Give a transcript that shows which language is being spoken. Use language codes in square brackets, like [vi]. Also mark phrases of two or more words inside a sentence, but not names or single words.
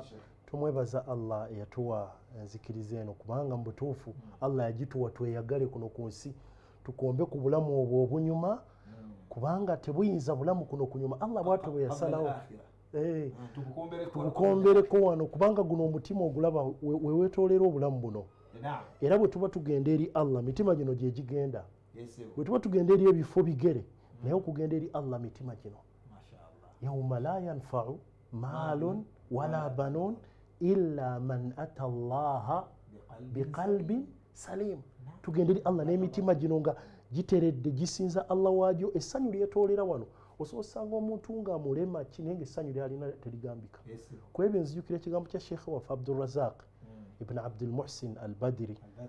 [lg] tumwebaza Allah eyatuwa enzikiriza eno kubanga mu butuufu Allah yagituwa tweyagale kuno ku nsi tukombe ku bulamu obwo obunyuma kubanga tebuyinza bulamu kuno kunyuma Allah bwatyo bwe yasalawo tubukombereko wano kubanga guno omutima ogulaba weweetoolera obulamu buno era bwe tuba tugenda eri Allah mitima gino gye gigenda bwe tuba tugenda eri ebifo bigere naye okugenda eri Allah mitima gino [ar] يوم لا ينفع مال ولا بنون إلا من أتى الله بقلب سليم [lg] tugenda eri Allah n'emitima gino nga giteredde gisinza Allah waagyo essanyu lyetoolera wano osobola osanga omuntu nga mulema kinaye ng'essanyu lyalina terigambika ku ebyo nzijukira ekigambo kya sheekhe waffe Abdulrazaq ibn Abdul Muhsin al-Badri